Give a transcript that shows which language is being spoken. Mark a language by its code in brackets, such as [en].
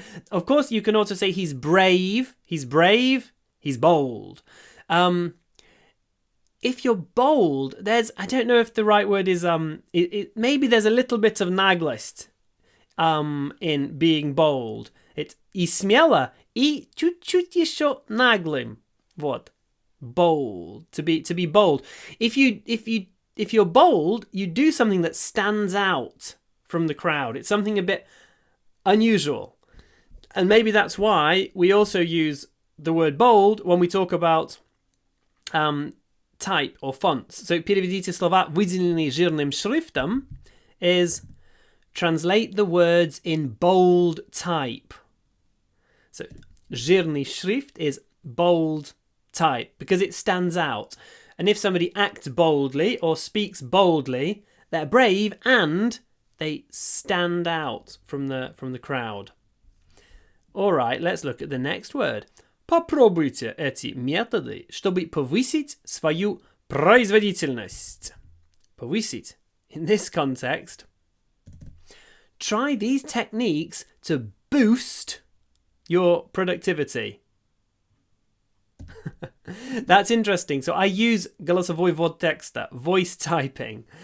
[en] Of course, you can also say he's brave. He's brave. He's bold. If you're bold, I don't know if the right word is maybe there's a little bit of naglость in being bold. It's [ru] и смело, и чуть-чуть еще наглым. Вот. [en] Bold. To be bold. If you're bold, you do something that stands out from the crowd. It's something a bit unusual. And maybe that's why we also use the word bold when we talk about type or fonts. So [ru] переведите слова, выделенные жирным шрифтом, [en] is translate the words in bold type. So [ru] жирный шрифт [en] is bold type because it stands out. And if somebody acts boldly or speaks boldly, they're brave and they stand out from the crowd. All right, let's look at the next word. [ru] Попробуйте эти методы, чтобы повысить свою производительность. Повысить. [en] In this context, try these techniques to boost your productivity. That's interesting. So I use [ru] голосовой ввод текста, [en] voice typing.